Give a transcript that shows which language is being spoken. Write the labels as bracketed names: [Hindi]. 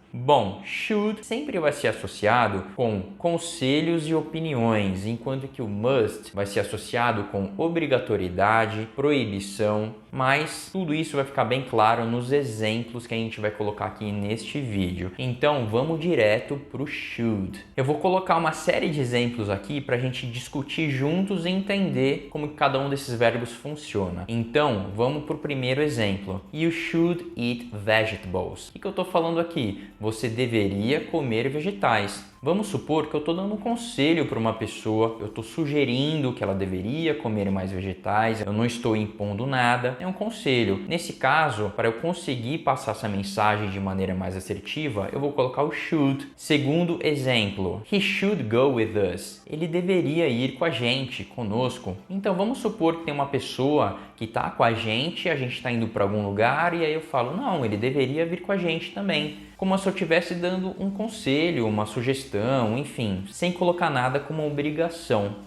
[Portuguese] Bom, should sempre vai ser associado com conselhos e opiniões, enquanto que o must vai ser associado com obrigatoriedade, proibição, mas tudo isso vai ficar bem claro nos exemplos que a gente vai colocar aqui neste vídeo. Então vamos direto para o should. Eu vou colocar uma série de exemplos aqui para a gente discutir juntos e entender como cada um desses verbos funciona. Então vamos para o primeiro exemplo. [English] You should eat vegetables. [Portuguese] O que eu estou falando aqui? Você deveria comer vegetais. Vamos supor que eu estou dando um conselho para uma pessoa, eu estou sugerindo que ela deveria comer mais vegetais, eu não estou impondo nada, é um conselho. Nesse caso, para eu conseguir passar essa mensagem de maneira mais assertiva, eu vou colocar o should. Segundo exemplo, [English] he should go with us. [Portuguese] Ele deveria ir com a gente, conosco. Então vamos supor que tem uma pessoa que está com a gente está indo para algum lugar e aí eu falo, não, ele deveria vir com a gente também. Como se eu estivesse dando um conselho, uma sugestão, enfim, sem colocar nada como obrigação.